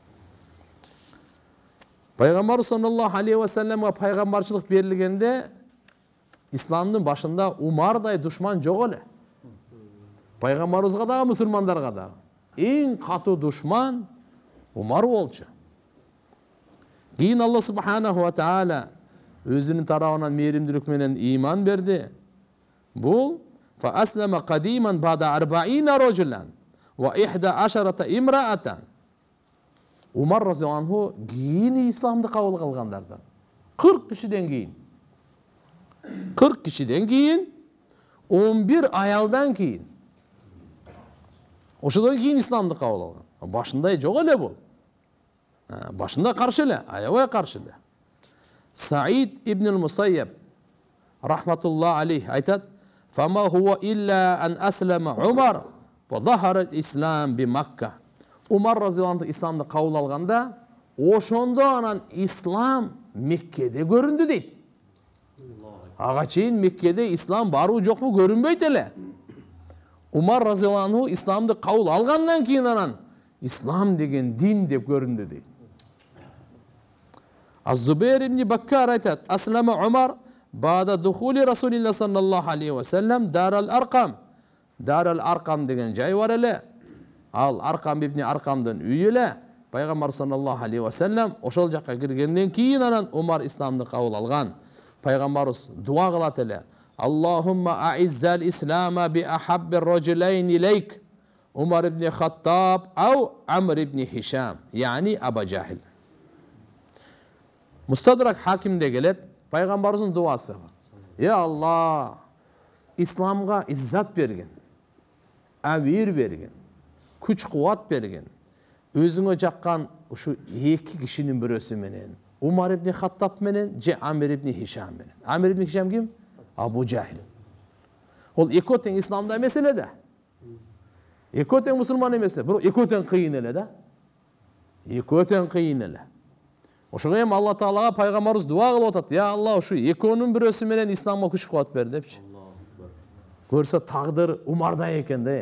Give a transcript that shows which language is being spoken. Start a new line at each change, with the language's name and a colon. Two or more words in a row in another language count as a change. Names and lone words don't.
Kyrgyz: Пайгамбар
Arabic: صلى الله عليه وسلم
Kyrgyz: пайгамбарчылык берилгенде исламдын башында Умардай душман жок эле. Пайгамбарыбызга дагы, мусулмандарга дагы эң катуу душман Умар болчу. Кийин
Arabic: الله سبحانه وتعالى
Kyrgyz: өзүнүн тарабынан мээримдүүлүк менен иман берди.
Arabic: Бул فأسلم قديما بعد 40 رجلا و11 امرأة.
Kyrgyz: Умар
Arabic: رضي الله عنه
Kyrgyz: кийин исламды кабыл кылгандардан 40 кишиден кийин. 40 кишиден кийин 11 аялдан кийин. Ошодон кийин исламды кабыл алган. Башында жок эле бул. Башында каршы эле, аябай каршы эле. Саид ибн ал-Мусайяб
Arabic: رحمة الله عليه
Kyrgyz: айтат:
Arabic: "فما هو إلا أن أسلم عمر وظهر الإسلام بمكة."
Kyrgyz: Умар
Arabic: رضي الله عنه
Kyrgyz: исламды кабыл алганда, ошондо анан ислам Меккеде көрүндү дейт. Ага чейин Меккеде ислам барбы жокпу көрүнбөйт эле. Умар
Arabic: رضي الله عنه
Kyrgyz: исламды кабыл алгандан кийин анан ислам деген дин деп көрүндү дейт. Az-Zubayr ibn Bakkar айтат:
Arabic: "أسلم عمر بعد دخول رسول الله صلى الله عليه وسلم دار الأرقم."
Kyrgyz: Дарал Аркам деген жай бар эле. Ал Аркам ибн Аркамдын үйү эле. Пайгамбар
Arabic: صلى الله عليه وسلم
Kyrgyz: ошол жакка киргенден кийин анан Умар исламды кабыл алган. пайгамбарыбыз дуа кылат эле.
Arabic: اللهم أعز الإسلام بأحب الرجلين إليك. عمر بن الخطاب أو عمرو بن هشام يعني أبا جهل.
Kyrgyz: Мустадрак Хакимде келет, пайгамбарыбыздын дуасы. Я Алла, исламга иззат берген, амир берген, күч кубат берген. Өзүңө жаккан ушу эки кишинин бирөөсү менен, Умар ибн Хаттаб менен же Амир ибн Хишам менен. Амир ибн Хишам ким? Абу Жахил. Ол экөө тең исламда эмес эле да. Экөө тең мусулман эмес эле, бирок экөө тең кыйын эле да. Экөө тең кыйын эле. Ошого эми Алла Таалага пайгамбарыбыз дуа кылып атат. Я Алла, ушу экөөнүн бирөөсү менен исламга күч кубат бер депчи. Көрсө тагдыр Умарда экен да.